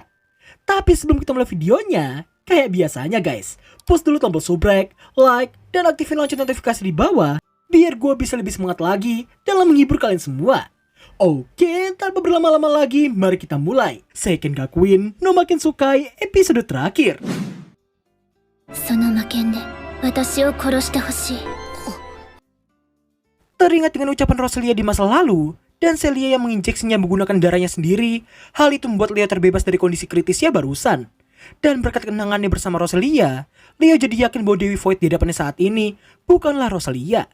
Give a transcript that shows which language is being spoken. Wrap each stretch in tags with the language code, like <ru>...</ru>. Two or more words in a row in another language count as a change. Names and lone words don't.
<id>Tapi sebelum kita mulai videonya, kayak biasanya guys, push dulu tombol subrek, like, dan aktifin lonceng notifikasi di bawah biar gue bisa lebih semangat lagi dalam menghibur kalian semua. Oke, tanpa berlama-lama lagi, mari kita mulai Seiken ga Queen no Makensukai episode terakhir.</id> <ja>その魔剣で私を殺してほしい。</ja> <id>Teringat dengan ucapan Roselia di masa lalu, dan Celia yang menginjeksinya menggunakan darahnya sendiri, hal itu membuat Leo terbebas dari kondisi kritisnya barusan. Dan berkat kenangannya bersama Roselia, Leo jadi yakin bahwa Dewi Void di hadapannya saat ini bukanlah Roselia.</id>